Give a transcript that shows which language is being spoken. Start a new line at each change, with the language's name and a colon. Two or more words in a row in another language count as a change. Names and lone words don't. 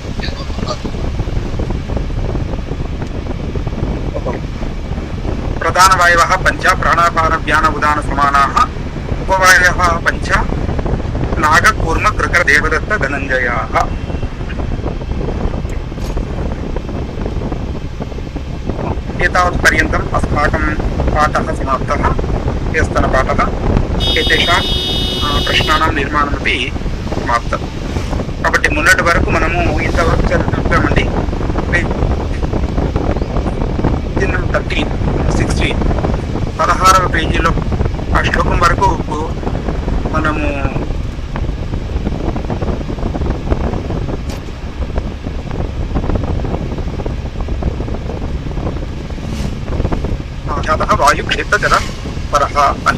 Sanskrit: ప్రధాన ప్రాణవాయవः పంచ ప్రాణాపాన వ్యాన ఉదాన సమానాः ఉపవాయవः పంచ నాగకూర్మ కృక దేవదత్త ధనంజయాः. एतावत्पर्यन्तम् अस्माकं पाठः समाप्तः. ह्यस्तनपाठः. एतेषां प्रश्नानां निर्माणमपि समाप्तं.
Telugu: కాబట్టి మొన్నటి వరకు మనము ఇంతవరకు చదువుతామండి. 16వ పేజీలో ఆ శ్లోకం వరకు మనము వాయు క్షేత్ర జల పరహ అని.